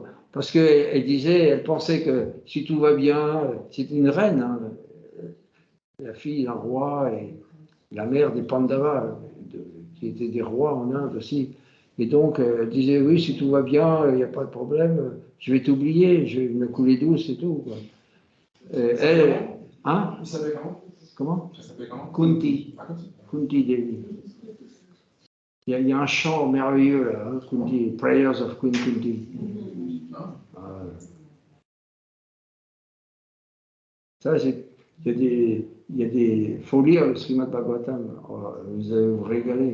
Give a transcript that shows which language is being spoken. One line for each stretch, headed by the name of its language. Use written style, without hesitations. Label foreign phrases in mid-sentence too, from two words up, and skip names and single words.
French: Parce qu'elle disait, elle pensait que si tout va bien, c'était une reine, hein, la fille d'un roi et la mère des Pandavas, qui étaient des rois en Inde aussi. Et donc, elle disait, oui, si tout va bien, il n'y a pas de problème, je vais t'oublier, je vais me couler douce et tout, quoi. Elle, hein? Vous savez comment? Comment? Ça s'appelle comment? Kunti. Kunti Devi. Il y a un chant merveilleux là, hein,
English: Kunti, Prayers of Queen Kunti.
French: Ça, il y a des. Faut lire le Srimad Bhagavatam. Vous allez vous régaler.